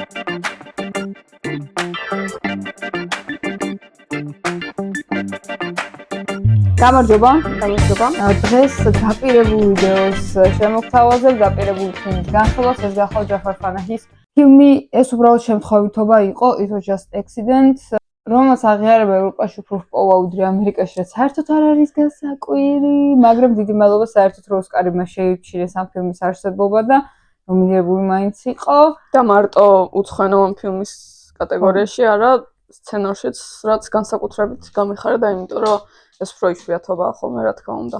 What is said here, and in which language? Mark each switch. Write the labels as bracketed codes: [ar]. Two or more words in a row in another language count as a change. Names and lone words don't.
[ka] გამარჯობა. დღეს დაპირებულ ვიდეოს შემოგთავაზებ დაპირებულ ფილმის განხილვას. ეს გახლავთ ჯაფარ ფანაჰის ფილმი. ეს უბრალოდ შემთხვევითობა იყო, [en] it was just accident. [ka] რომელსაც აღიარება ევროპაში უფრო ჰპოვა ვიდრე ამერიკაში, რაც საერთოდ არ არის გასაკვირი, მაგრამ დიდი მადლობა საერთოდ რომ ოსკარი მას შეიჩინეს ამ ფილმის არსებობა და ნომინირებული მაინც იყო და მარტო უცხოენოვანი ფილმის კატეგორიაში არა, სცენარშიც რაც განსაკუთრებით გამიხარდა, იმიტომ რომ ეს უფრო იშვიათობაა ხოლმე, რა თქმა უნდა.